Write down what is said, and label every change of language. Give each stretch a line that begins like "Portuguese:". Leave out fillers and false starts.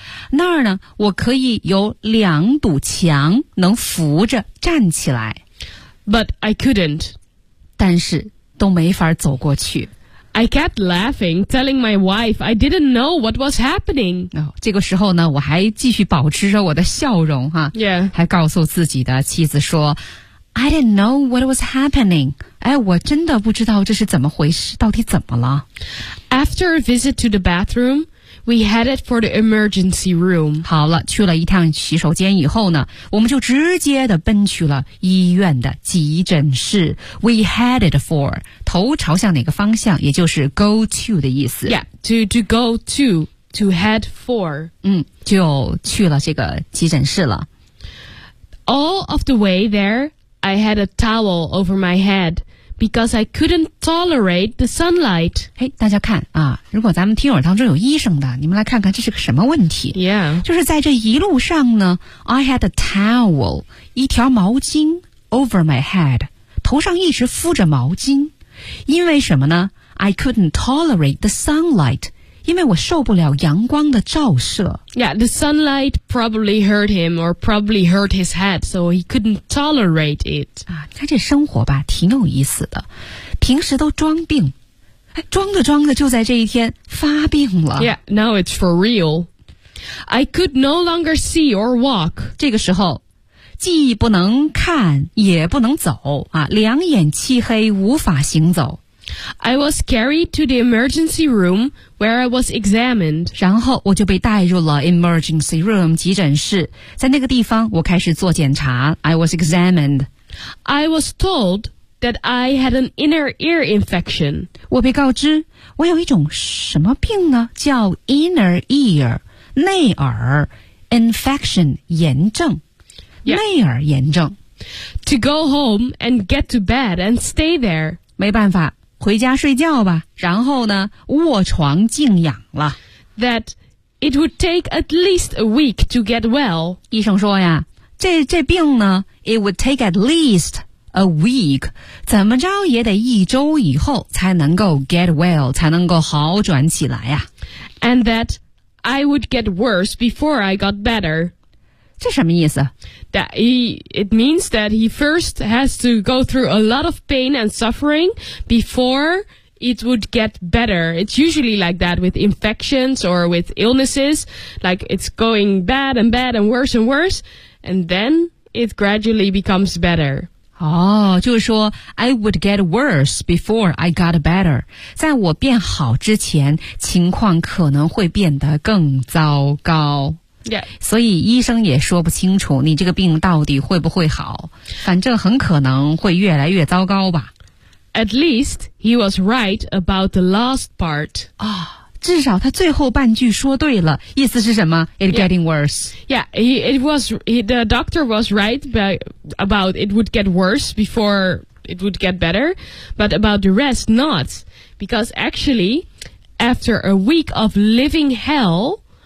Chinese: 那儿呢，我可以有两堵墙能扶着站起来。
English: But I couldn't.
Chinese: 但是都没法走过去。
English: I kept laughing, telling my wife I didn't know what was happening.
Chinese: 这个时候呢，我还继续保持着我的笑容哈。
English: Yeah.
Chinese: 还告诉自己的妻子说
English: I didn't know what was happening.
Chinese: 哎，我真的不知道这是怎么回事，到底怎么了。
English: After a visit to the bathroom, we headed for the emergency room.
Chinese: 好了，去了一趟洗手间以后呢，我们就直接的奔去了医院的急诊室。
English: We headed for,
Chinese: 头朝向哪个方向，也就是
English: go to
Chinese: 的意思。
English: Yeah, to go to head for.
Chinese: 就去了这个急诊室了。
English: All of the way there, I had a towel over my head. Because I couldn't tolerate the sunlight.
Chinese: 大家看啊，如果咱们听友当中有医生的，你们来看看这是个什么问题。
English: Yeah.
Chinese: 就是在这一路上呢 ,
English: I had a towel,
Chinese: 一条毛巾
English: over my head,
Chinese: 头上一直敷着毛巾。因为什么呢 ?
English: I couldn't tolerate the sunlight,
Chinese: 因为我受不了阳光的照射。
English: Yeah, the sunlight probably hurt him or probably hurt his head, so he couldn't tolerate it.
Chinese: 他这生活吧挺有意思的。平时都装病。装着装着就在这一天发病了。
English: Yeah, now it's for real. I could no longer see or walk.
Chinese: 这个时候既不能看也不能走。两眼漆黑无法行走。
English: I was carried to the emergency room where I was examined.
Chinese: 然后我就被带入了
English: emergency room,
Chinese: 急诊室。在那个地方我开始做检查。
English: I was examined. I was told that I had an inner ear infection.
Chinese: 我被告知我有一种什么病呢叫 inner ear, 内耳 infection, 炎症。
English: Yep.
Chinese: 内耳炎症。
English: To go home and get to bed and stay there.
Chinese: 没办法。回家睡觉吧，然后呢，卧床静养了。
English: That it would take at least a week to get well.
Chinese: 医生说呀，这病呢 ，
English: it would take at least a week，
Chinese: 怎么着也得一周以后才能够
English: get well，
Chinese: 才能够好转起来呀。
English: And that I would get worse before I got better.
Chinese: 这什么意思
English: that it means that he first has to go through a lot of pain and suffering before it would get better. It's usually like that with infections or with illnesses. Like it's going bad and bad and worse, and then it gradually becomes better.
Chinese: 哦，就是说
English: I would get worse before I got better.
Chinese: 在我变好之前，情况可能会变得更糟糕。
English: Yeah.
Chinese: 所以医生也说不清楚你这个病到底会不会好，反正很可能会越来越糟糕吧。
English: At least he was right about the last part.
Chinese: 哦，至少他最后半句说对了，意思是什么 ？
English: It getting worse. Yeah, the doctor was right about it would get worse before it would get better, but about the rest not, because actually after a week of living hell.